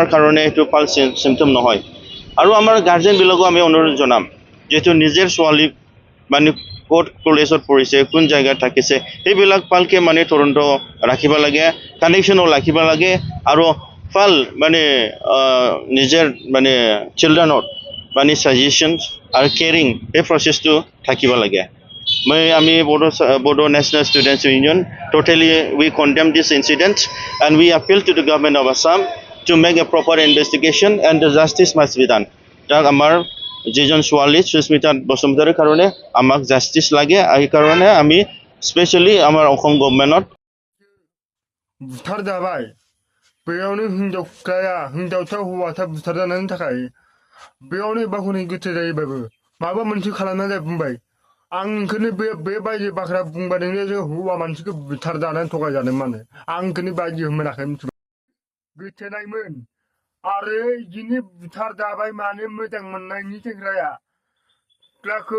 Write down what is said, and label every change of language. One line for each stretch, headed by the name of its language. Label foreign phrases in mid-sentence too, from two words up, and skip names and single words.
Assamese: কাৰণে এইটো ভাল চিম্পটম নহয় আৰু আমাৰ গাৰ্জেনবিলাকো আমি অনুৰোধ জনাম যেটো নিজৰ ছোৱালী মানে ক'ত কলেজত পঢ়িছে কোন জায়গাত থাকিছে এইবিলাক ভালকে মানে তদন্ত ৰাখিব লাগে কানেকশ্যনো ৰাখিব লাগে আৰু ভাল মানে নিজৰ মানে চিলড্ৰেনৰ মানে সাজেশনস আৰু কেয়াৰিং এই প্ৰচেছটো থাকিব লাগে আমি
English: Bodo National Students Union totally we condemn this incident and we appeal to the government of Assam to make a proper investigation and the justice must be done
Assamese: তাক আমাৰ যেজন ছোৱালী সুস্মিতা বসুমতাৰীৰ কাৰণে আমাক জাস্টিস লাগে এই কাৰণে আমি স্পেশালি আমাৰ অসম গভৰ্নমেন্টত
Bodo: बुथार जाबाय बेयावनो हिनजावसा हौवासा बुथार जानायनि थाखाय बेयावनो बाहुनि गोथै जायोबाबो माबा मोनसे खालामना जाय बुंबाय आं नोंखौनो बेबायदि बाख्रा बुंबादोंनो जों हौवा मानसिखौ बुथार जानानै थगायजादों मानो आं नोंखौनो बायदि मोनाखै मिथिबाय गोथेनायमोन आरो बिदिनो बुथार जाबाय मानो मोजां मोननायनि सेंग्राया सिख्लाखौ